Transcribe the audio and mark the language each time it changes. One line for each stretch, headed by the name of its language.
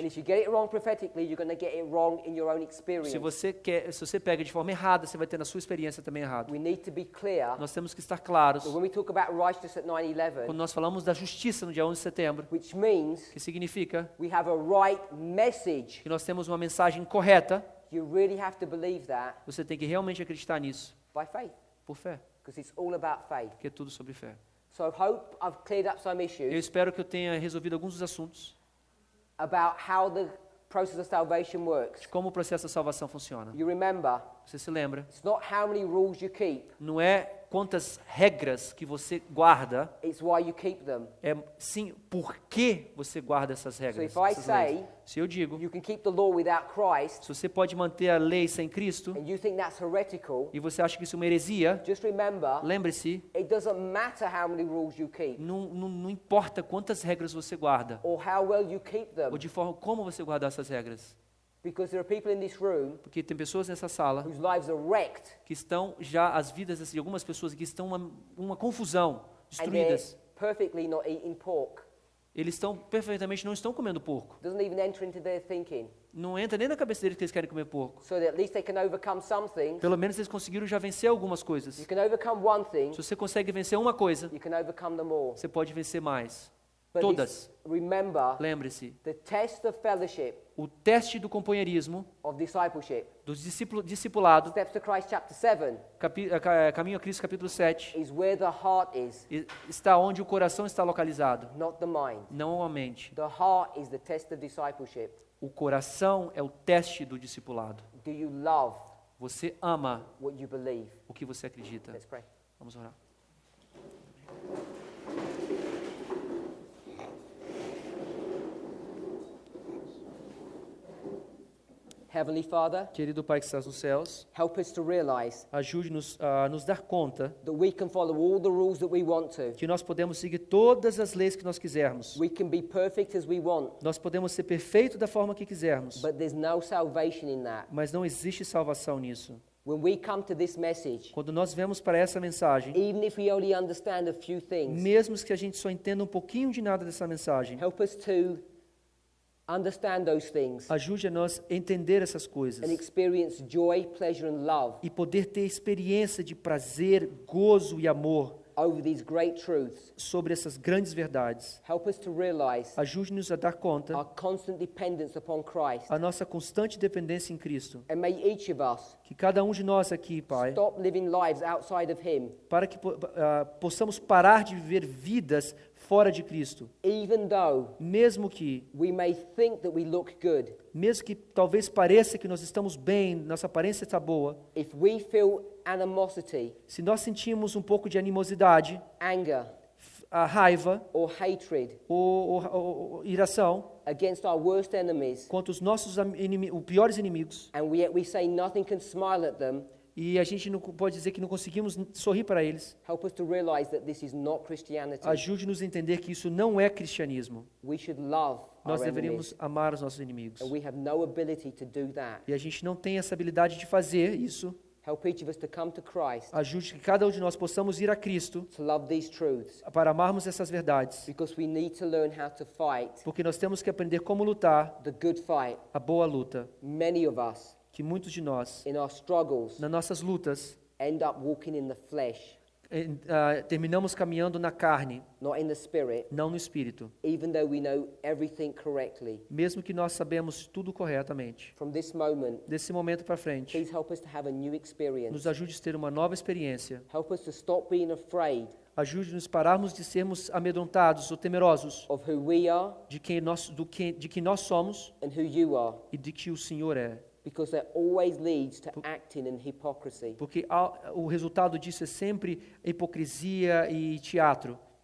English: And if you get it wrong prophetically, you're going to get it wrong in your own experience.
Portuguese: Se você pega de forma errada, você vai ter na sua experiência também errado.
English: We need to be clear
Portuguese: Nós temos que estar claros
English: that when we talk about righteousness at 9/11,
Portuguese: quando nós falamos da justiça no dia 11 de setembro,
English: which means
Portuguese: que significa
English: we have a right message,
Portuguese: que nós temos uma mensagem correta.
English: you really have to believe that
Portuguese: Você tem que realmente acreditar nisso,
English: by faith,
Portuguese: por fé,
English: because it's all about faith.
Portuguese: porque é tudo sobre fé.
English: So I hope I've cleared up some
Portuguese: Eu
English: issues
Portuguese: espero que eu tenha resolvido alguns dos assuntos
English: about how the process of salvation works.
Portuguese: de como o processo da salvação funciona.
English: You remember,
Portuguese: Você se lembra?
English: it's not how many rules you keep,
Portuguese: Não é quantas regras que você guarda,
English: it's why you keep them.
Portuguese: é sim por que você guarda essas regras.
English: So if I
Portuguese: essas leis.
English: say
Portuguese: Se eu digo,
English: you can keep the law without Christ,
Portuguese: se você pode manter a lei sem Cristo
English: and you think that's heretical,
Portuguese: e você acha que isso é uma heresia,
English: just remember,
Portuguese: lembre-se,
English: it doesn't matter how many rules you keep
Portuguese: não importa quantas regras você guarda
English: or how well you keep them,
Portuguese: ou de forma como você guardar essas regras.
English: because there are people in this room
Portuguese: Porque tem pessoas nessa sala
English: whose lives are wrecked
Portuguese: que estão já, as vidas de algumas pessoas que estão uma confusão,
English: and they're
Portuguese: destruídas.
English: perfectly not eating pork.
Portuguese: Eles estão perfeitamente, não estão comendo porco.
English: Doesn't even enter into their thinking.
Portuguese: Não entra nem na cabeça deles que eles querem comer porco.
English: So that at least they can overcome some things.
Portuguese: Pelo menos eles conseguiram já vencer algumas
English: You
Portuguese: coisas.
English: can overcome one thing,
Portuguese: Se você consegue vencer uma coisa,
English: you can overcome them all.
Portuguese: você pode vencer mais.
English: But
Portuguese: Todas.
English: remember,
Portuguese: Lembre-se,
English: the test of fellowship,
Portuguese: o teste do companheirismo,
English: of discipleship,
Portuguese: do discipulado,
English: Steps to Christ chapter 7,
Portuguese: Caminho a Cristo capítulo 7,
English: is where the heart is,
Portuguese: está onde o coração está localizado,
English: not the mind.
Portuguese: não a mente.
English: The heart is the test of discipleship.
Portuguese: O coração é o teste do discipulado.
English: Do you love
Portuguese: Você ama
English: what you believe?
Portuguese: o que você acredita.
English: Let's pray.
Portuguese: Vamos orar.
English: Heavenly Father,
Portuguese: Querido Pai que estás nos céus,
English: help us to realize
Portuguese: ajude-nos a nos dar conta
English: that we can follow all the rules that we want to.
Portuguese: que nós podemos seguir todas as leis que nós quisermos.
English: We can be perfect as we want,
Portuguese: Nós podemos ser perfeitos da forma que quisermos,
English: but there's no salvation in that.
Portuguese: mas não existe salvação nisso.
English: When we come to this message,
Portuguese: Quando nós vemos para essa mensagem,
English: even if we only understand a few things,
Portuguese: mesmo que a gente só entenda um pouquinho de nada dessa mensagem,
English: help us to understand those things
Portuguese: ajude a nós a entender essas
English: and
Portuguese: coisas
English: experience joy, pleasure and love
Portuguese: e poder ter experiência de prazer, gozo e amor
English: over these great truths.
Portuguese: sobre essas grandes verdades.
English: Help us to realize
Portuguese: Ajude-nos a dar conta
English: our constant dependence upon Christ.
Portuguese: a nossa constante dependência em Cristo.
English: And may each of us
Portuguese: Que cada um de nós aqui, Pai,
English: stop living lives outside of Him,
Portuguese: para que possamos parar de viver vidas fora de Cristo,
English: even though
Portuguese: mesmo que
English: we look good.
Portuguese: mesmo que talvez pareça que nós estamos bem, nossa aparência está boa,
English: If we feel animosity,
Portuguese: se nós sentimos um pouco de animosidade,
English: anger,
Portuguese: a raiva
English: or hatred
Portuguese: ou iração
English: against our worst enemies,
Portuguese: contra os nossos os piores inimigos,
English: and yet we say nothing can smile at them,
Portuguese: e a gente não pode dizer que não conseguimos sorrir para eles,
English: help us to realize that this is not Christianity.
Portuguese: ajude-nos a entender que isso não é cristianismo.
English: We should love
Portuguese: Nós
English: our
Portuguese: deveríamos
English: enemies,
Portuguese: amar os nossos inimigos.
English: and we have no ability to do that.
Portuguese: E a gente não tem essa habilidade de fazer isso.
English: Help each of us to come to Christ,
Portuguese: Ajude que cada um de nós possamos ir a Cristo
English: to love these truths,
Portuguese: para amarmos essas verdades,
English: because we need to learn how to fight
Portuguese: porque nós temos que aprender como lutar
English: the good fight.
Portuguese: a boa luta,
English: Many of us,
Portuguese: que muitos de nós,
English: in our struggles,
Portuguese: nas nossas lutas,
English: end up walking in the flesh,
Portuguese: terminamos caminhando na carne,
English: not in the spirit,
Portuguese: não no espírito,
English: even though we know everything correctly.
Portuguese: mesmo que nós sabemos tudo corretamente.
English: From this moment,
Portuguese: Desse momento para frente,
English: please help us to have a new experience.
Portuguese: nos ajude a ter uma nova experiência.
English: Help us to stop being afraid
Portuguese: Ajude-nos a pararmos de sermos amedrontados ou temerosos
English: of who we are
Portuguese: de quem nós somos
English: and who you are,
Portuguese: e de que o Senhor é.
English: because that always leads to acting in hypocrisy.
Portuguese: Porque o resultado disso é sempre hipocrisia e teatro.